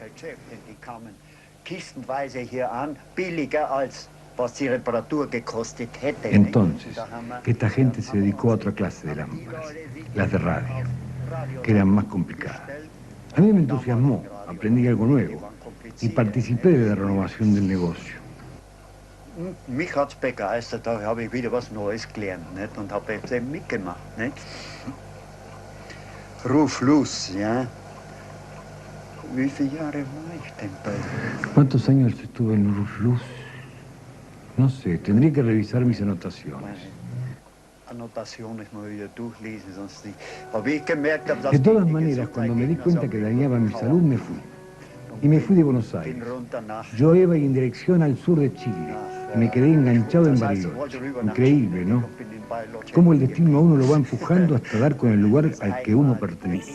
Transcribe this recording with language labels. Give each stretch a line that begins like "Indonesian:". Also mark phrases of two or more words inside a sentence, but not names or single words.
Spanish: Entonces, esta gente se dedicó a otra clase de lámparas, las de radio, que eran más complicadas. A mí me entusiasmó, aprendí algo nuevo y participé de la renovación del negocio.
German: Mich hat's begeistert, da habe ich wieder was Neues gelernt, nicht? Und habe jetzt eben mitgemacht, nicht? Ruf Luz, ja. Wie viele Jahre war ich denn bei...
Spanish: ¿Cuántos años estuve en Ruf Luz? No sé, tendría que revisar mis anotaciones. Anotaciones me voy a
German: durchlesen, sonst nicht. Habe ich gemerkt, dass
Spanish: de todas maneras, cuando me di cuenta que dañaba mi salud, me fui. Y me fui de Buenos Aires. Yo iba en dirección al sur de Chile. Y me quedé enganchado en Bariloche. Increíble, ¿no? Cómo el destino a uno lo va empujando hasta dar con el lugar al que uno pertenece.